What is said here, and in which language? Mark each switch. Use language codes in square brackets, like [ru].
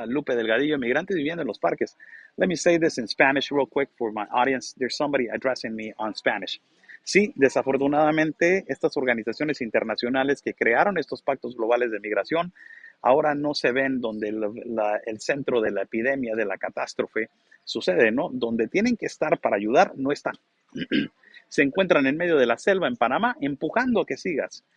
[es] Lupe Delgadillo, migrantes viviendo en los parques. [en] Let me say this in Spanish real quick for my audience. There's somebody addressing me on Spanish. [es] Sí, desafortunadamente, estas organizaciones internacionales que crearon estos pactos globales de migración ahora no se ven donde el centro de la epidemia, de la catástrofe sucede, ¿no? Donde tienen que estar para ayudar, no están. Se encuentran en medio de la selva en Panamá empujando a que sigas.